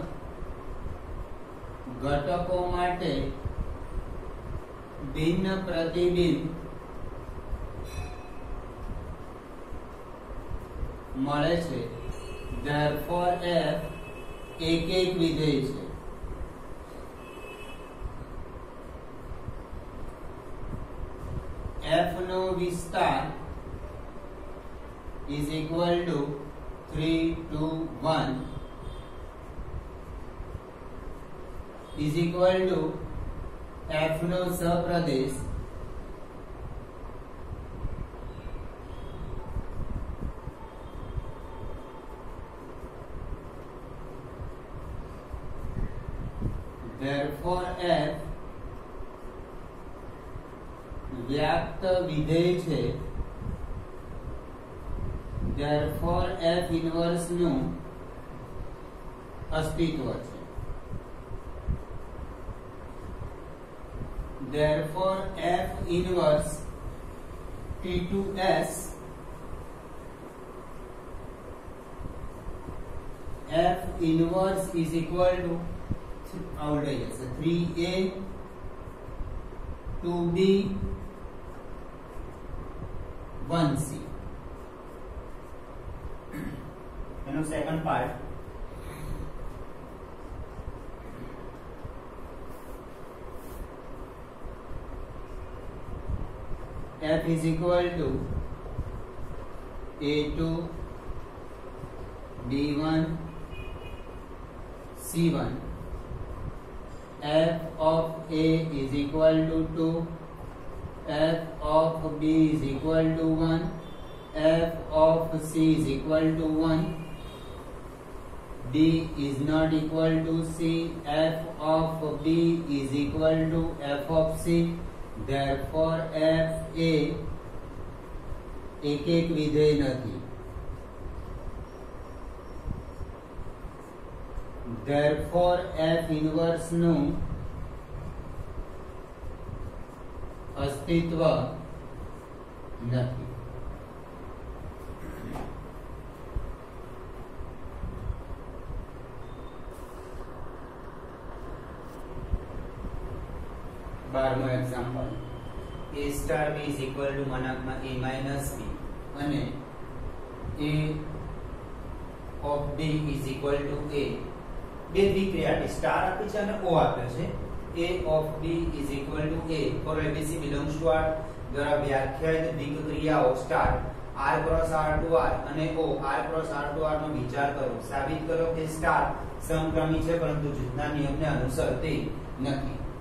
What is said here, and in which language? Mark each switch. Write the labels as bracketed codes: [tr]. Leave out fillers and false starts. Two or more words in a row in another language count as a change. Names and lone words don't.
[gu] ઘટકો માટે ભિન્ન પ્રતિબિંબ મળે છે therefore f એક વિધેય છે f નો વિસ્તાર [en] is equal to 3 to 1 is equal to f [gu] નો સપ્રદેશ [en] therefore f [gu] વ્યાપ્ત વિધેય છે [en] therefore f inverse [gu] નું અસ્તિત્વ છે [en] therefore f inverse T to S f inverse is equal to 3a 2b 1c એનો second part f is equal to a2 b1 c1 f of A is equal to 2 f of B is equal to 1 f of C is equal to 1 B is not equal to C f of B is equal to f of C therefore f a [gu] એક વિધેય નથી [en] therefore f inverse [gu] નું અસ્તિત્વ નથી 12મો [en] example a star b is equal to મનાકમાં a minus b અને a of b is equal to a [gu] બે દ્વિક્રિયા સ્ટાર આપી છે અને o આપે છે [en] a of b is equal to a for abc belongs to r [gu] દ્વારા વ્યાખ્યાયિત દ્વિક્રિયાઓ [en] star r cross r to r [gu] અને [en] o r cross r to r [gu] નો વિચાર કરો સાબિત કરો કે સ્ટાર સમક્રમી છે પરંતુ જૂથના નિયમને અનુસરતી નથી